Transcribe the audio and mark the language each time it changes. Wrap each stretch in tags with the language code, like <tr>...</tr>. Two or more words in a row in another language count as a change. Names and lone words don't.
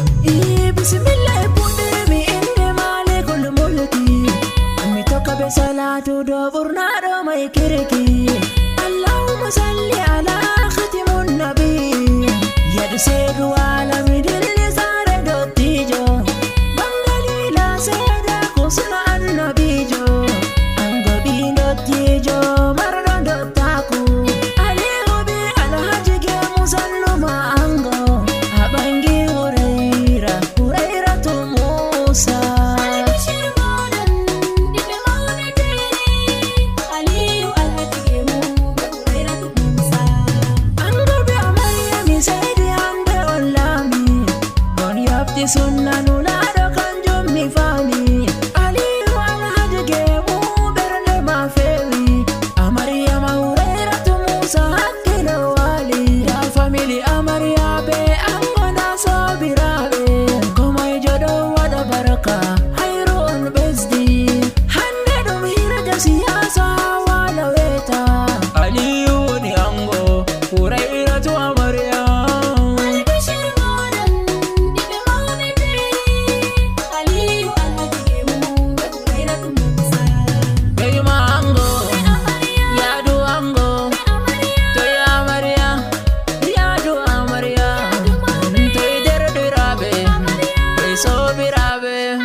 <ar>إيه، بسم الله,</ar> <ff>e puɗɗirmi inde</ff> <ar>مالك الملك.</ar> <ff>Mi tokka be salatu do ɓurnaɗo mai kirki.</ff> <ar>اللهم صل على خاتم النبي.</ar> <ff>Yadu seedu alami dilli sare dottijo. Bangalila seeda kusna annabijo. Ango bi dottijo, marɗo dottaku. Aliyu bi Alhaji Gemu salluma ango. Abangi Hurayra, Hurairatu Musa. Albishir moɗon, ɓiɓɓe mawɓe teri. Aliyu Alhaji Gemu, Hurairatu Musa. Ango bi Amarya mi seydi hande on laami. On yafti sunna nulaɗo kanjum mi faami. Aliyu Alhaji Gemu ɓernde ma fewi. Amarya ma Hurairatu Musa hakkilo wali. Ya family Amarya be ango na sobiraɓe. Komaijo ɗo waɗa barka. Hairu on ɓesdi. Hande ɗum hirde siyasa wala weta. Aliyu woni ango, Hurairatu Amarya. Albishir moɗon, ɓiɓɓe mawɓe teri. Aliyu Alhaji Gemu, Hurairatu Musa. Ɓeyuma ango, yaadu ango. Toye Amarya, yaadu Amarya. Toye derɗiraɓe, toye sobiraɓe.</ff>